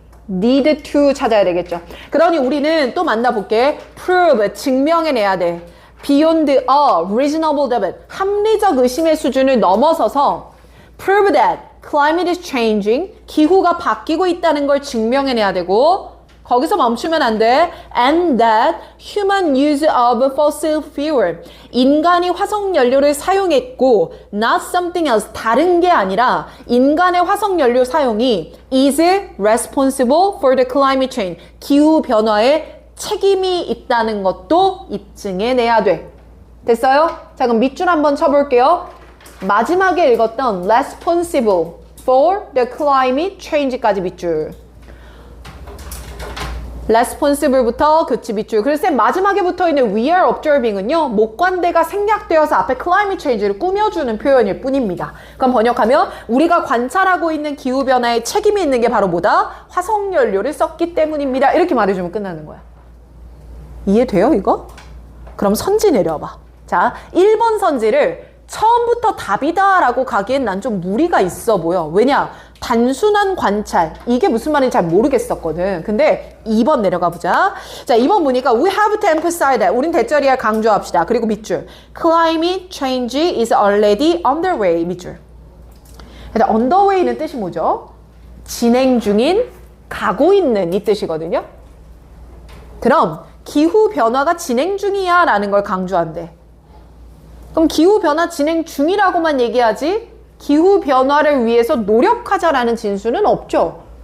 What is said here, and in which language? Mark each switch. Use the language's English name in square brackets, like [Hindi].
[English] need to [Korean] 찾아야 되겠죠. 그러니 우리는 또 만나볼게. prove, 증명해내야 돼. [English] beyond a reasonable doubt, [Korean] 합리적 의심의 수준을 넘어서서 [English] prove that climate is changing, [Korean] 기후가 바뀌고 있다는 걸 증명해내야 되고 거기서 멈추면 안 돼. [English] And that human use of fossil fuel, [Korean] 인간이 화석연료를 사용했고 [English] not something else, [Korean] 다른 게 아니라 인간의 화석연료 사용이 [English] is responsible for the climate change, [Korean] 기후변화의 책임이 있다는 것도 입증해내야 돼. 됐어요? 자, 그럼 밑줄 한번 쳐볼게요. 마지막에 읽었던 [English] responsible for the climate change [Korean] 까지 밑줄. responsible부터 그치 밑줄. 그래서 마지막에 붙어있는 [English] we are observing [Korean] 은요, 목관대가 생략되어서 앞에 climate change를 꾸며주는 표현일 뿐입니다. 그럼 번역하면 우리가 관찰하고 있는 기후변화에 책임이 있는 게 바로 뭐다? 화석연료를 썼기 때문입니다. 이렇게 말해주면 끝나는 거야. 이해돼요 이거? 그럼 선지 내려봐. 자, 1번 선지를 처음부터 답이다 라고 가기엔 난 좀 무리가 있어 보여. 왜냐? 단순한 관찰. 이게 무슨 말인지 잘 모르겠었거든. 근데 2번 내려가 보자. 자, 2번 보니까 [English] we have to emphasize that. [Korean] 우린 대절이야 강조합시다. 그리고 밑줄. [English] Climate change is already underway. [Korean] 밑줄. 일단 underway는 뜻이 뭐죠? 진행 중인, 가고 있는 이 뜻이거든요. 그럼 기후변화가 진행 중이야 라는 걸 강조한대. 그럼 기후변화 진행 중이라고만 얘기하지 기후변화를 위해서 노력하자라는 진수는 없죠.